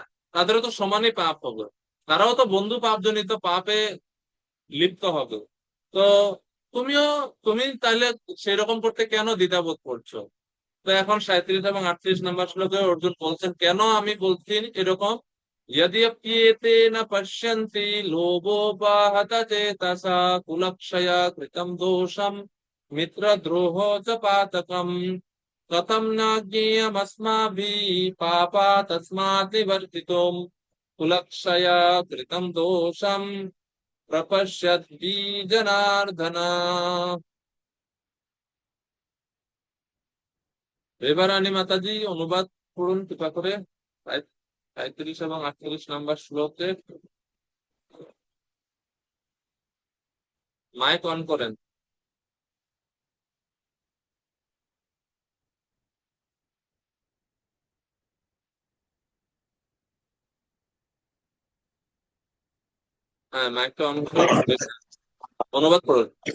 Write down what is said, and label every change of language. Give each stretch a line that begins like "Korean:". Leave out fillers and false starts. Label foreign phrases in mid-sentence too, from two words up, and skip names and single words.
Bangla: তাদেরও তো সমানই পাপ হবে, তারাও তো বন্ধু পাপজনিত পাপে লিপ্ত হবে। তো তুমিও তুমি তাহলে সেরকম করতে কেন দ্বিধাবোধ করছো? তো এখন 37 এবং 38 নম্বর শ্লোকে অর্জুন বলছেন, কেন আমি বলছি এরকম।
Sanskrit: यद्यप्येते न पश्यन्ति लोभोपहत चेतसा कुलक्षया कृतं दोषं मित्रद्रोहो च पातकम् कथं न ज्ञेयमस्माभिः पापात् तस्मात् निवर्तितुम् कुलक्षया कृतं दोषं प्रपश्यद्भि जनार्दन।
Bangla: বেবারানী মাতাজি অনুবাদ করুন কৃপা করে 37 এবং 38 নম্বর শ্লোকে। মাইক অন করেন। হ্যাঁ, মাইকটা অন করে অনুবাদ করুন।